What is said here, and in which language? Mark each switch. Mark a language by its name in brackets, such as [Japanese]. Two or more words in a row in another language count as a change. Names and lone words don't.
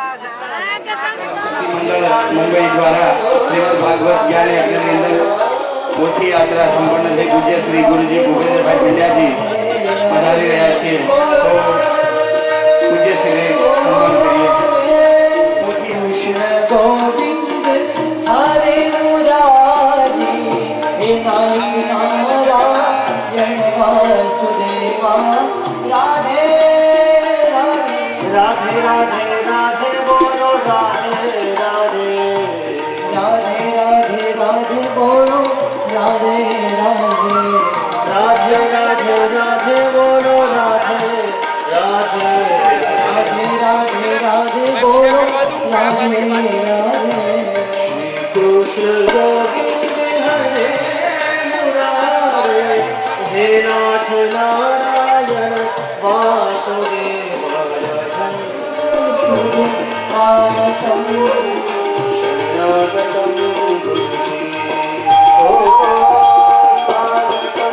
[Gujarati] મંડળ મુંબઈ દ્વારા શ્રીમદ ભાગવત જ્ઞાન યજ્ઞ ની અંદર પોથી યાત્રા સંપન્ન થઈ પૂજ્ય શ્રી ગુરુજી ભૂપેન્દ્રભાઈ પંડ્યાજી પધારી રહ્યા છે તો પૂજ્ય શ્રી સન્માન કરીએ પોથી [Hindi] कृष्ण गोविंद हरे मुरारी हे नाथ नारायण वासुदेवा राधे राधे राधे राधे बोलो राधे राधे राधे राधे राधे बोलो राधे राधे राधे राधे राधे बोलो राधे राधे राधे राधे राधे बोलो राधे राधे श्री कृष्ण गोविंद हरे मुरारे हे नाथ नारायण वासुदेव स्वागतम शरणागतम गुरुजी ओ स्वागतम